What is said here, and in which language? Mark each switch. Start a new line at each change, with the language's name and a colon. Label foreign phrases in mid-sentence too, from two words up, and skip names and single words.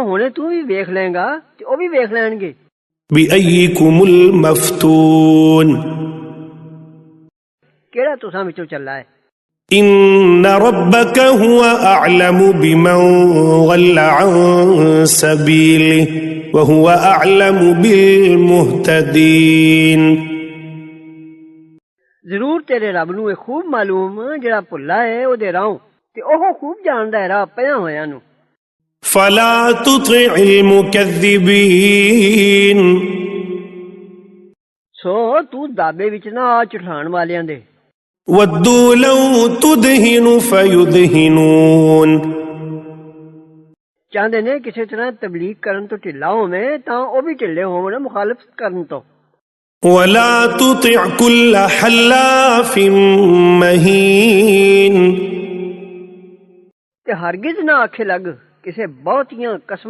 Punjabi: ਹੁਣੇ ਤੂੰ ਵੀ ਵੇਖ ਲਏਗਾ ਤੇ ਉਹ ਵੀ ਵੇਖ ਲੈਣਗੇ।
Arabic: بِأَيِّكُمُ الْمَفْتُونُ
Punjabi: ਕਿਹੜਾ ਤੁਸਾਂ ਵਿੱਚੋਂ ਚੱਲਾ ਹੈ؟
Arabic: إِنَّ رَبَّكَ هُوَ أَعْلَمُ بِمَنْ ضَلَّ عَنْ سَبِيلِهِ وَهُوَ أَعْلَمُ بِالْمُهْتَدِينَ
Punjabi: ضرور تیرے رب نو یہ خوب معلوم جڑا بھلا ہے او دے راہوں تے اوہ خوب جاندا ہے راہ پیاں ہویاں نو۔
Arabic: فَلَا تُطِعِ الْمُكَذِّبِينَ
Punjabi: سو تو دابے وچ نہ آ چٹھان والیاں دے۔
Arabic: وَدُّوا لَوْ تُدْهِنُ فَيُدْهِنُونَ
Punjabi: چاہندے نے کسی طرح تبلیغ کرن تو ٹھلا ہوویں تاں او بھی ٹھلے ہون مخالفت کرن تو۔
Arabic: وَلَا تُطِعْ كُلَّ حَلَّافٍ مَّهِينٍ
Punjabi: تے ہرگز نہ آکھے لگ کسے بہتیاں قسم